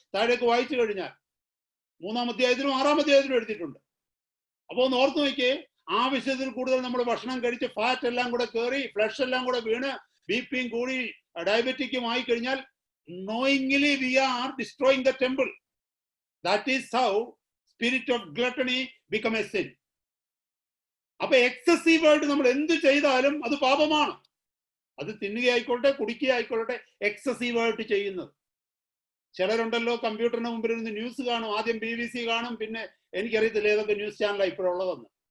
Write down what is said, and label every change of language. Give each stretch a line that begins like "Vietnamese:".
Malayalam: താഴേക്ക് വായിച്ചു കഴിഞ്ഞാൽ 3-ാം അധ്യായത്തിലും 6-ാം അധ്യായത്തിലും എഴുതിയിട്ടുണ്ട്. അപ്പൊ ഒന്ന് ഓർത്ത് നോക്കിയേ, ആവശ്യത്തിൽ കൂടുതൽ നമ്മൾ ഭക്ഷണം കഴിച്ച് ഫാറ്റ് എല്ലാം കൂടെ കയറി, ഫ്ലഷ് എല്ലാം കൂടെ വീണ്, ബിപിയും കൂടി ഡയബറ്റിക്കും ആയി കഴിഞ്ഞാൽ
English: knowingly we are destroying the temple. That is how spirit of gluttony become a sin.
Malayalam: അപ്പൊ എക്സസീവ് ആയിട്ട് നമ്മൾ എന്ത് ചെയ്താലും അത് പാപമാണ്. അത് തിന്നുകയായിക്കോട്ടെ, കുടിക്കുകയായിക്കോട്ടെ, എക്സസീവ് ആയിട്ട് ചെയ്യുന്നത്. ചിലരുണ്ടല്ലോ കമ്പ്യൂട്ടറിന് മുമ്പിൽ ഇരുന്ന് ന്യൂസ് കാണും. ആദ്യം BBC കാണും, പിന്നെ എനിക്കറിയത്തില്ല ഏതൊക്കെ ന്യൂസ് ചാനലാണ് ഇപ്പോഴുള്ളതെന്ന്.